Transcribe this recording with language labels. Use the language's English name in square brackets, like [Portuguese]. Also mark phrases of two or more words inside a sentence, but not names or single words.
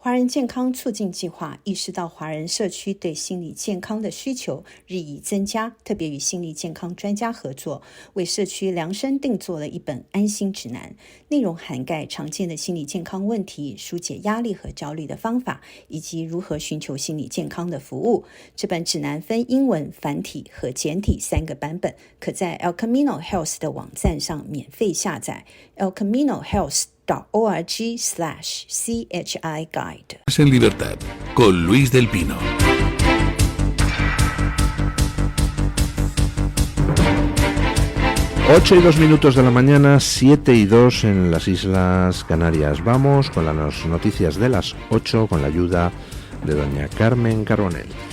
[Chinese] 华人健康促进计划意识到华人社区对心理健康的需求日益增加，特别与心理健康专家合作，为社区量身定做了一本安心指南，内容涵盖常见的心理健康问题、疏解压力和焦虑的方法，以及如何寻求心理健康的服务。这本指南分英文、繁体和简体3个版本，可在 El Camino Health 的网站上免费下载 elcaminohealth.org/CHI Guide. [Spanish] En Libertad, con Luis del Pino. Ocho y 2 minutos de la mañana, 7:02 en las Islas Canarias. Vamos con las noticias de las 8 con la ayuda de doña Carmen Carbonell.